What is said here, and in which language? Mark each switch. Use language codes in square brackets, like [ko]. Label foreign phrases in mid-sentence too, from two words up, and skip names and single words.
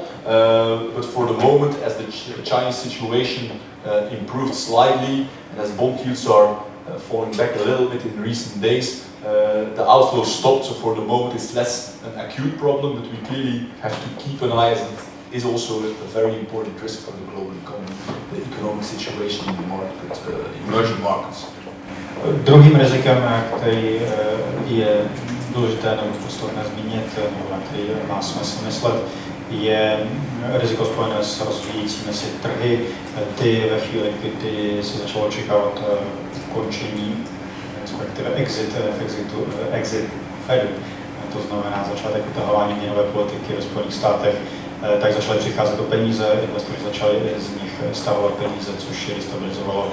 [en] But for the moment, as the Chinese situation improved slightly, and as bond yields are falling back a little bit in recent days, the outflow stopped. So for the moment, it's less an acute problem, but we clearly have to keep an eye, as it is also a very important risk for the global economy, the economic situation in the market, emerging markets. [cs] Druhým rizikem, který je důležité nebo podstatné zmínit, nebo na který má smysl myslet, je riziko spojené s rozvíjejícími se trhy. Ty ve chvíli, kdy se začalo očekávat ukončení, respektive exit Fedu, to znamená začátek utahování měnové politiky ve Spojených státech, tak začaly přicházet o peníze, investoři začali z nich stahovat peníze, což je destabilizovalo.